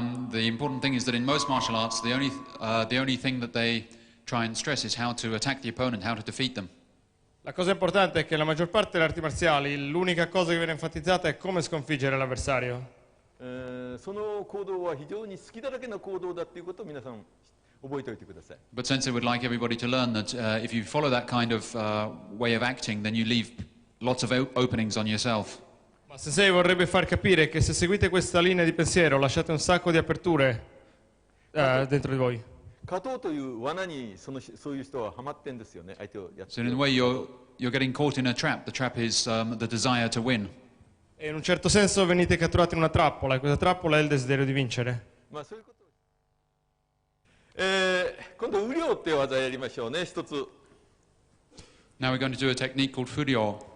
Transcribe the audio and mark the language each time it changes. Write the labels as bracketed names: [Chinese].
[English] The important thing is that in most martial arts, the only thing that they try and stress is how to attack the opponent, how to defeat them. [Italian] La cosa importante è che nella maggior parte delle arti marziali l'unica cosa che viene enfatizzata è come sconfiggere l'avversario. [Japanese] その行動は非常に好きだらけの行動だということを皆さん覚えておいてください。 [English] But Sensei would like everybody to learn that if you follow that kind of way of acting, then you leave lots of openings on yourself. [Italian] Ma Sensei vorrebbe far capire che se seguite questa linea di pensiero lasciate un sacco di aperture dentro di voi. [Japanese] 勝とうという罠にそういう人はハマってんですよね、相手をやっつ [English] So [Japanese] ける。 [English] a way, you're getting caught in a trap. The trap is the desire to win. [Italian] E in un certo senso venite catturati in una trappola, e questa trappola è il desiderio di vincere. [Japanese] まあそういうこと今度雨量って技やりましょうね、一つ。 [English] Now we're going to do a technique called Fudo.